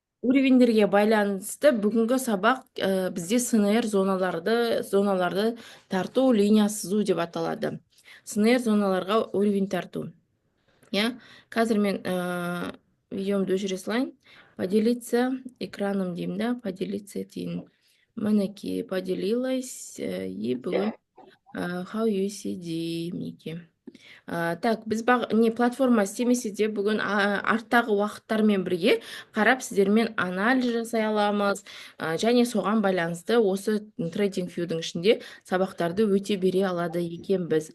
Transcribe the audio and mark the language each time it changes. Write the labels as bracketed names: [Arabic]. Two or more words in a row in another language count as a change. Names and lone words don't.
[Kazakh] уровеньдерге байланысты бүгінгі сабақ бізде СНР зоналарды тарту, линия сызу деп аталады. СНР зоналарға уровень тарту. Я қазір мен видеомды өшіре салайын. [Russian] Поделиться экраном [Kazakh] деймін да, поделиться дейін. Мінекей [Russian] поделилась и [Kazakh] бүгін [English] how you see [Kazakh] деймін. Так, біз не платформа істемесе де бүгін арттағы уақыттармен бірге қарап сіздермен анализ жасай аламыз, және соған байланысты осы TradingView'дің ішінде сабақтарды өте бере алады екенбіз.